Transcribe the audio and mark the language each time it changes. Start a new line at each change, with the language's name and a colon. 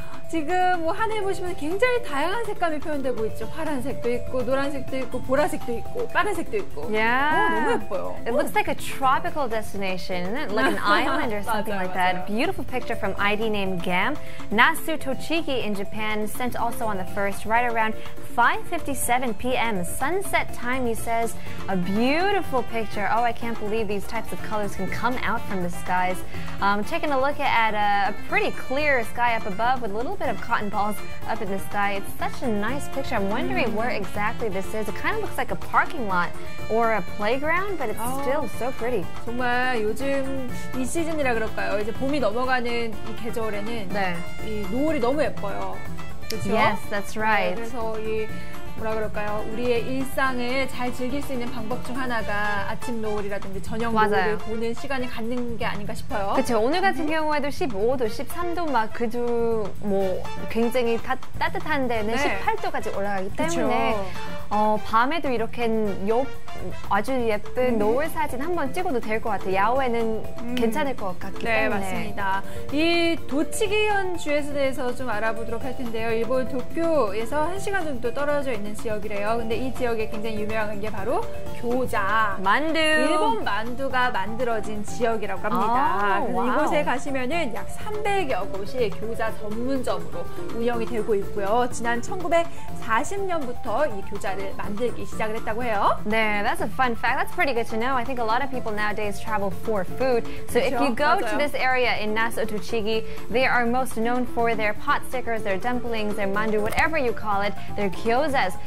Korean: 지금 뭐 하늘 보시면 굉장히 다양한 색감이 표현되고 있죠. 파란색도 있고, 노란색도 있고, 보라색도 있고, 파란색도 있고. 너무 예뻐요.
English: It looks like a tropical destination, isn't it? Like an island or something like that. Beautiful picture from ID name Gam. Nasu Tochigi in Japan sent also on the 1st, right around 5:57 p.m. Sunset time, he says. A beautiful picture. Oh, I can't believe these types of colors can come out from the skies. Taking a look at a pretty clear sky up above with a little bit bit of cotton balls up in the sky. It's such a nice picture. I'm wondering where exactly this is. It kind of looks like a parking lot or a playground, but it's still so pretty.
Korean: 정말 요즘 이 시즌이라 그럴까요? 이제 봄이 넘어가는 이 계절에는 네. 이 노을이 너무 예뻐요. 그렇죠?
English: Yes, that's right.
Korean: 그래서 이 뭐라 그럴까요? 우리의 일상을 잘 즐길 수 있는 방법 중 하나가 아침 노을이라든지 저녁 노을을 보는 시간을 갖는 게 아닌가 싶어요. 그렇죠. 오늘 같은 경우에도 15도, 13도 막 그주 뭐 굉장히 따뜻한 데는 18도까지 올라가기 때문에 밤에도 이렇게 아주 예쁜 노을 사진 한번 찍어도 될 것 같아요. 야외는 괜찮을 것 같기 때문에. 네, 맞습니다. 이 도치기현 주에 대해서 좀 알아보도록 할 텐데요. 일본 도쿄에서 1시간 정도 떨어져 있는 지역이래요. 근데 이 지역에 굉장히 유명한 게 바로 교자. 만두. 일본 만두가 만들어진 지역이라고 합니다. 그래서 와우. 이곳에 가시면은 약 300여 곳이 교자 전문점으로 운영이 되고 있고요. 지난 1940년부터 이 교자를 만들기 시작을 했다고 해요.
English: 네, that's a fun fact. That's pretty good to know. I think a lot of people nowadays travel for food. So if you go to this area in Naso Tochigi, they are most known for their pot stickers, their dumplings, their mandu, whatever you call it, their gyozas.